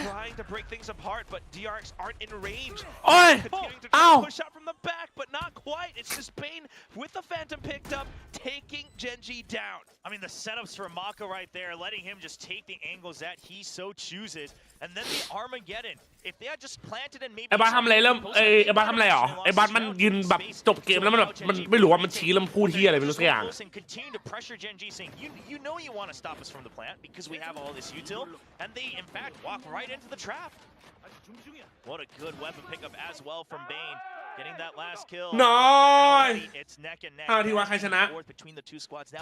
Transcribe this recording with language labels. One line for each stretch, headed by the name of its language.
English: trying to break things apart, but DRX aren't in range. Oi. Continuing to try Ow. to push out from the back, but not quite. It's just Bane with the Phantom picked up, taking Gen G down. I mean, the setups for Mako right there, letting him just take the angles that he so chooses. And then the Armageddon. If they had just planted and maybe...
Thai: ไอ้บัสทำอะไรเริ่มไอ้บัสทำอะไรหรอไอ้บัสมันยืนแบบจบเกมแล้วมันแบบมันไม่รู้ว่ามันชี้แล้วมันพูดที่อะไรไม่รู้สักอย่าง
English: Continue to pressure Gen G, saying, you know you want to stop us from the plant because we have all this util, and they in fact walk right into the trap. What a good weapon pickup as well from Bane, getting that last kill.
Thai: น้อย
English: It's neck and neck.
Thai: ทีวันใครชนะ
English: Between the two squads. Now